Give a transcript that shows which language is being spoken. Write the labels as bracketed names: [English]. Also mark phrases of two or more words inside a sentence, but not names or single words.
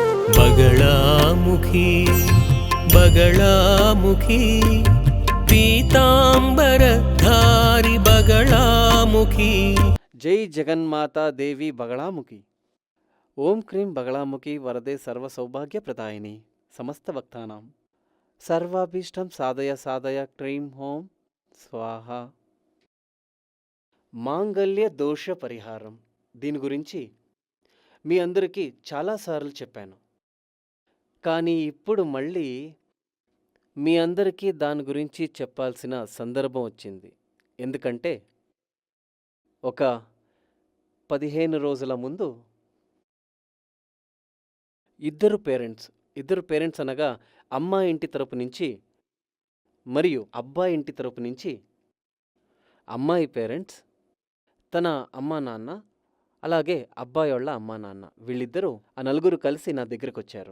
[Sanskrit] बगलामुखी बगलामुखी पीतांबरधारी बगलामुखी। जय जगन्माता देवी बगलामुखी। ओम क्रीं बगलामुखी वरदे सर्व सौभाग्य प्रदायिनी समस्त भक्तानां सर्वाभीष्टं साधय साधय क्रीं हों स्वाहा। [Telugu] మాంగళ్య దోష పరిహారం దీని గురించి మీ అందరికీ చాలాసార్లు చెప్పాను. కానీ ఇప్పుడు మళ్ళీ మీ అందరికీ దాని గురించి చెప్పాల్సిన సందర్భం వచ్చింది. ఎందుకంటే ఒక 15 రోజుల ముందు ఇద్దరు పేరెంట్స్ అనగా అమ్మాయి ఇంటి తరపు నుంచి మరియు అబ్బాయి ఇంటి తరపు నుంచి అమ్మాయి పేరెంట్స్ తన అమ్మా నాన్న అలాగే అబ్బాయి వాళ్ళ అమ్మా నాన్న వీళ్ళిద్దరూ ఆ నలుగురు కలిసి నా దగ్గరకు వచ్చారు.